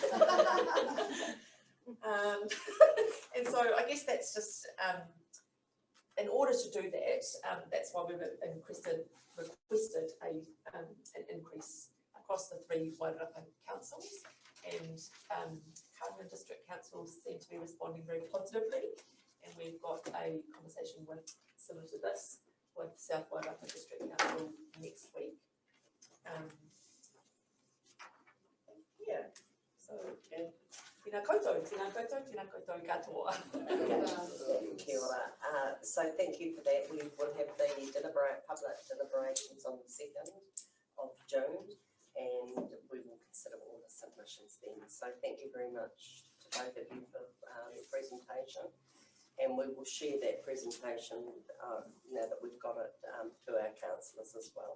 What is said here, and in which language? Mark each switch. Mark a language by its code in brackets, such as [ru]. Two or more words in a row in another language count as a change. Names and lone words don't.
[en] And so I guess that's just, in order to do that, that's why we've requested an increase across the 3 Wairarapa councils, and Cardigan District Councils seem to be responding very positively, and we've got a conversation similar to this with South Wairarapa District Council next week. Yeah, so [mi] tēnā koutou katoa. Kia ora. [en] So thank you for that. We will have the public deliberations on the 2nd of June, and we will consider all the submissions then. So thank you very much to both of you for the presentation, and we will share that presentation now that we've got it to our councillors as well.